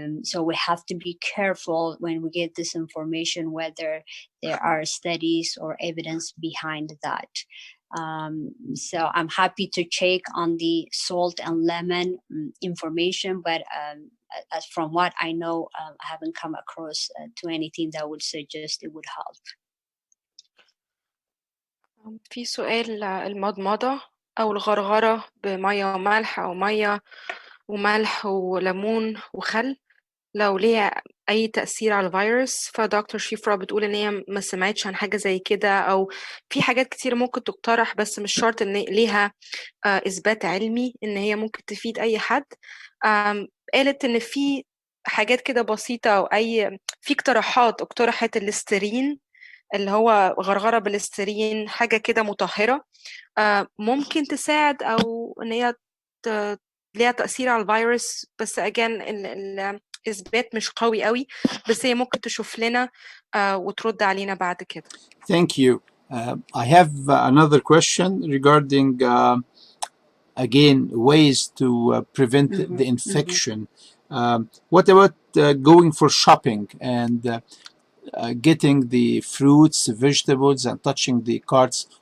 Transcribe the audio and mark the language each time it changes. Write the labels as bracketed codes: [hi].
[en] So we have to be careful when we get this information, whether there are studies or evidence behind that. So I'm happy to check on the salt and lemon information, but as from what I know, I haven't come across to anything that would suggest it would help. [ar] في سؤال المضمضة أو الغرغرة بمية وملح أو مية وملح وليمون وخل لو ليها أي تأثير على الفيروس. فدكتور شيفرا بتقول إن هي ما سمعتش عن حاجة زي كده، أو في حاجات كتير ممكن تقترح بس مش شرط إن ليها إثبات علمي إن هي ممكن تفيد أي حد. قالت إن في حاجات كده بسيطة أو في اقتراحات اقترحت الليسترين اللي هو غرغرة بالليسترين، حاجة كده مطهرة ممكن تساعد أو إن هي ليها تأثير على الفيروس، بس again الإثبات مش قوي قوي، بس هي ممكن تشوف لنا وترد علينا بعد كده. [en] Thank you. I have another question regarding again ways to prevent the infection. What about going for shopping and getting the fruits, vegetables, and touching the carts?